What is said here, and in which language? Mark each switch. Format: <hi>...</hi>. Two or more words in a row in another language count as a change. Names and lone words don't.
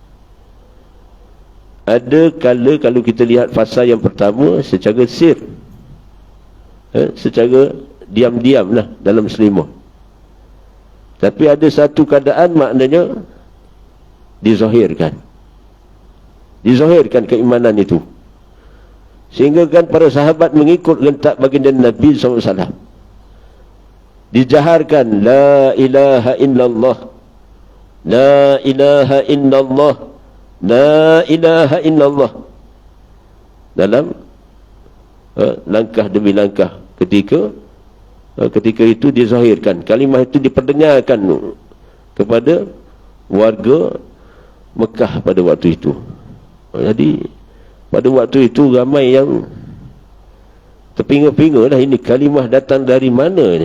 <ms>Ada kala kalau kita lihat fasa yang pertama secara sir, secara diam-diam lah dalam selimut. Tapi ada satu keadaan maknanya dizahirkan keimanan itu, sehingga kan para sahabat mengikut rentak baginda Nabi SAW. Dijaharkan</ms> <ar>لا إله إلا الله, لا إله إلا الله, لا إله إلا الله</ar> <ms>dalam langkah demi langkah. Ketika itu dizahirkan, kalimah itu diperdengarkan kepada warga Mekah pada waktu itu. Jadi pada waktu itu ramai yang terpinga-pinga lah, ini kalimah datang dari mana ni?</ms>